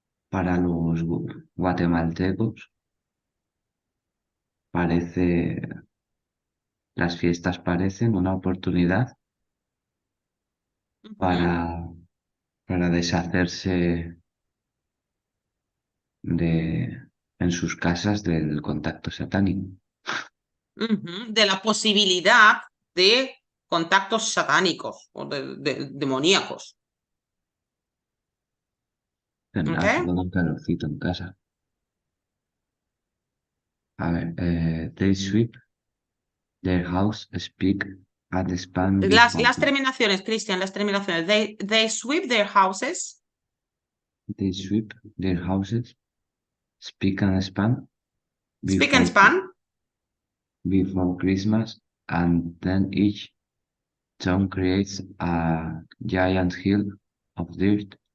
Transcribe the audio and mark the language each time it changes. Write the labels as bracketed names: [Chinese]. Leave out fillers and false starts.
[Spanish] Para los guatemaltecos las fiestas parecen una oportunidad para deshacerse en sus casas del contacto satánico. De la posibilidad de contactos satánicos o demoníacos. Así con un calorcito en casa. A ver, [English] they sweep their house, speak and span [Spanish] Las terminaciones, Cristian, las terminaciones. [English] They sweep their houses. They sweep their houses, speak and span Speak and span. Before Christmas, and then each town creates a giant hill of dirt.